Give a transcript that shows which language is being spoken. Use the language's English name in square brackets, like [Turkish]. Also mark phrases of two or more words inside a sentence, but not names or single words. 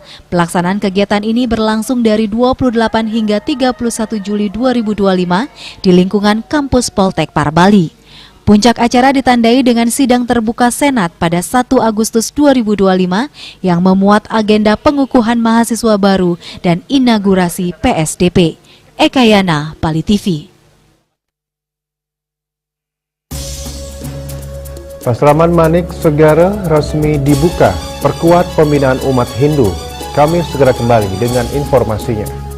[Indonesian] Pelaksanaan kegiatan ini berlangsung dari 28 hingga 31 Juli 2025 di lingkungan kampus Poltekpar Bali. Puncak acara ditandai dengan sidang terbuka Senat pada 1 Agustus 2025 yang memuat agenda pengukuhan mahasiswa baru dan inaugurasi PSDP. Eka Yana, Bali TV. Paslaman Manik Segara resmi dibuka, perkuat pembinaan umat Hindu. Kami segera kembali dengan informasinya.